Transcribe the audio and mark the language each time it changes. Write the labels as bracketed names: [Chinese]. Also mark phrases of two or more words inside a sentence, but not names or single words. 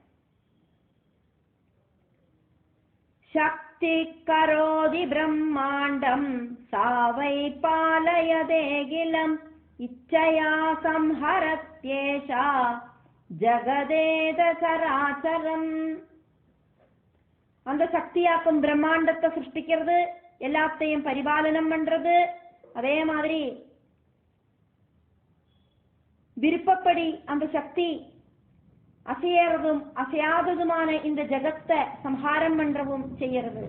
[Sanskrit] ശക്തി കരോതി ബ്രഹ്മാണ്ഡം സാ വൈ പാലയതേഖിലം ഇച്ഛയാ സംഹരത്യേഷാ ജഗദേത ചരാചരം. [Tamil] அந்த சக்தியாக்கும் பிரம்மாண்டத்தை சிருஷ்டிக்கிறது, எல்லாத்தையும் பரிபாலனம் பண்றது. அதே மாதிரி விருப்பப்படி அந்த சக்தி அசையறதும் அசையாததுமான இந்த ஜகத்தை சம்ஹாரம் பண்றவும் செய்யறது.